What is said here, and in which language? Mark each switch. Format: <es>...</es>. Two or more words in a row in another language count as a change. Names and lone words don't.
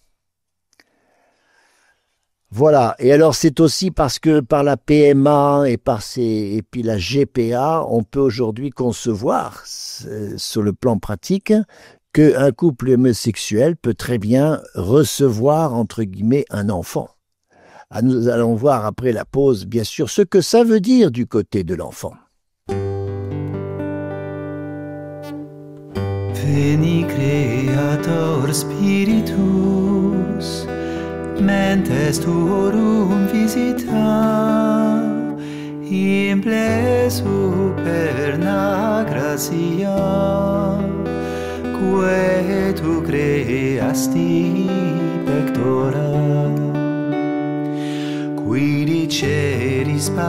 <fr>Voilà, et alors c'est aussi parce que par la PMA et puis la GPA, on peut aujourd'hui concevoir, sur le plan pratique, qu'un couple homosexuel peut très bien recevoir, entre guillemets, un enfant. Nous allons voir après la pause, bien sûr, ce que ça veut dire du côté de l'enfant.</fr> <la>Veni Creator Spiritus, mentes tuorum visita, imple superna gratia, quae tu creasti pectora, qui diceris</la>